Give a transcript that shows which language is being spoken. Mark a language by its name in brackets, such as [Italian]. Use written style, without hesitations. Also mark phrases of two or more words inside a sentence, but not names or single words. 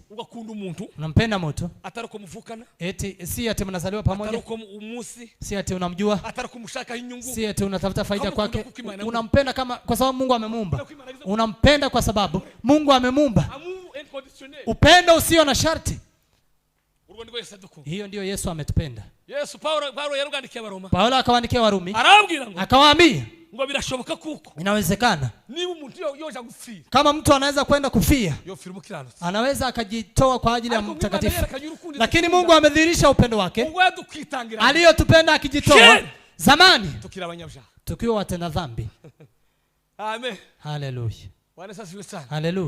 [Swahili] Unampenda mtu eti si ati mnazaliwa pamoja, si ati unamjua, si ati unatafuta faida kwake. Unampenda kama kwa sababu Mungu amemuumba. Unampenda kwa sababu Mungu amemuumba. Upendo usio na sharti. Hiyo ndio Yesu ametupenda. Paulo akawaandikia Warumi, akawaambia [Kinyarwanda] ngo birashoboka kuko [Swahili] inawezekana kama mtu anaweza kwenda kufia, anaweza akajitoa kwa ajili ya mtakatifu. Lakini Mungu amedhihirisha upendo wake aliyotupenda akijitoa zamani tukiwa watenda dhambi. Amen. Hallelujah. Hallelujah.